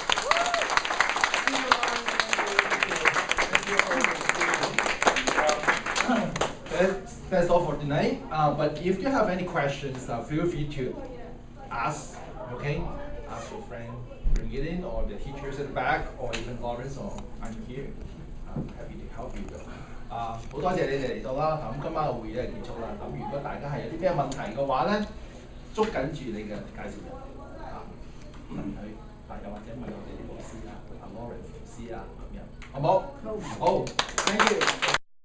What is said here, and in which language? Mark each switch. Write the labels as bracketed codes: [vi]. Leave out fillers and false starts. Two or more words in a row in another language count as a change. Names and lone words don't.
[en] That's all for tonight. But if you have any questions, feel free to ask. Okay, ask your friend, bring it in, or the teachers at the back, or even Lawrence, or I'm here. I'm happy to help you. [yue] 好多謝你哋嚟到啦。咁今晚嘅會議結束啦。咁如果大家係有啲咩問題嘅話咧，捉緊住你嘅介紹人問佢，又或者問我哋啲老師啊，Lawrence 老師啊咁樣，好冇？好， [en] thank you。